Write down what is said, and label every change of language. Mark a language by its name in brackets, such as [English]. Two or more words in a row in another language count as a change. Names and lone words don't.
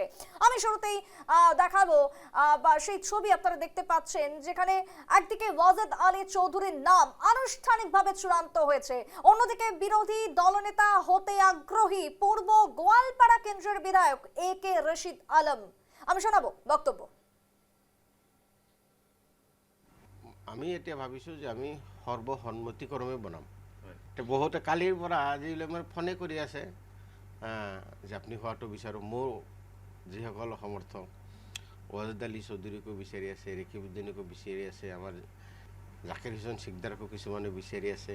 [Bangla] আমি শুরুতেই দেখাবো বা সেই ছবি আপনারা দেখতে পাচ্ছেন, যেখানে একদিকে ওয়াজেদ আলী চৌধুরীর নাম আনুষ্ঠানিকভাবে চূড়ান্ত হয়েছে, অন্যদিকে বিরোধী দলনেতা হতে আগ্রহী পূর্ব গোয়ালপাড়া কেন্দ্রের বিধায়ক AK রশিদ আলম। আমি শোনাবো বক্তব্য। [Assamese] আমি এতিয়া ভাবিছোঁ যে আমি সৰ্বসন্মতিক্ৰমে বনাম। বহুতে কালিৰ পৰা আজিলৈ মানে ফোনে কৰি আছে যে আপুনি হোৱাটো বিচাৰোঁ। মোৰ যিসকল সমৰ্থক ওয়াজেদ আলী চৌধুৰীকো বিচাৰি আছে, ৰেকিবুদ্দিনকো বিচাৰি আছে, আমাৰ জাকিৰ হুছেইন চিকদাৰকো কিছুমানে বিচাৰি আছে।